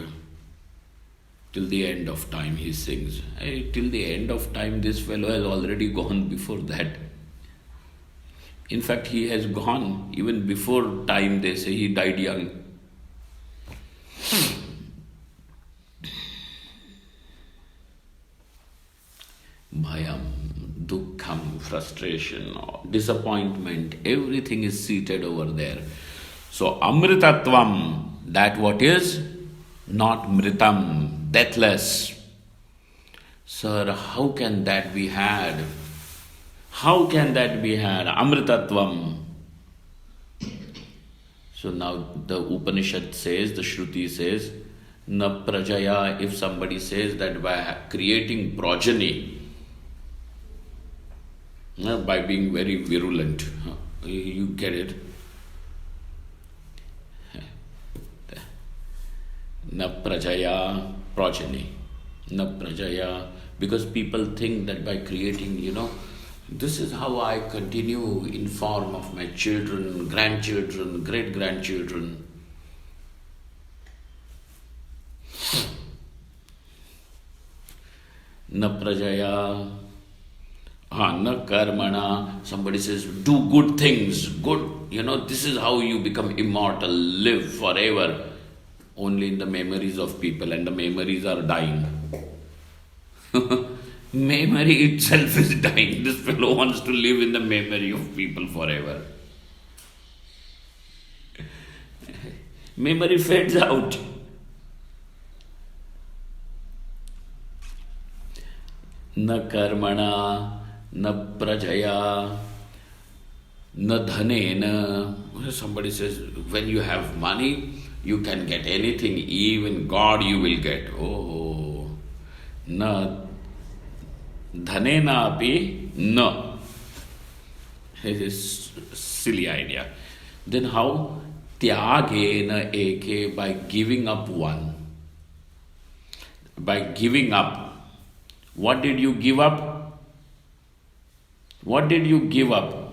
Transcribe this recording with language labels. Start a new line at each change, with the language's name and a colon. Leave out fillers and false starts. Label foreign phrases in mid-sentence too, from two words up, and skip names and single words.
English: Till the end of time, he sings. Hey, till the end of time, this fellow has already gone before that. In fact, he has gone even before time. They say he died young.
Sanskrit: bhayam, dukkham,
English: frustration, disappointment, everything is seated over there. So amritatvam, that what is not mritam, deathless. Sir, how can that be had? How can that be had? Amritatvam. So now the Upanishad says, the Shruti says,
Sanskrit: na prajaya,
English: if somebody says that by creating progeny, by being very virulent, you get it.
Sanskrit: Na prajaya, progeny. Na prajaya,
English: because people think that by creating, this is how I continue in form of my children, grandchildren, great-grandchildren.
Sanskrit: Na prajaya, na karmana.
English: Somebody says, do good things, good, this is how you become immortal, live forever. Only in the memories of people, and the memories are dying. Memory itself is dying. This fellow wants to live in the memory of people forever. Memory fades out.
Sanskrit: Na karmana, na prajaya, na dhanena.
English: Somebody says, when you have money, you can get anything, even God you will get.
Sanskrit: Oh, na dhanena api na.
English: It is silly idea. Then how?
Sanskrit: Tyagena eke,
English: by giving up one. By giving up. What did you give up? What did you give up?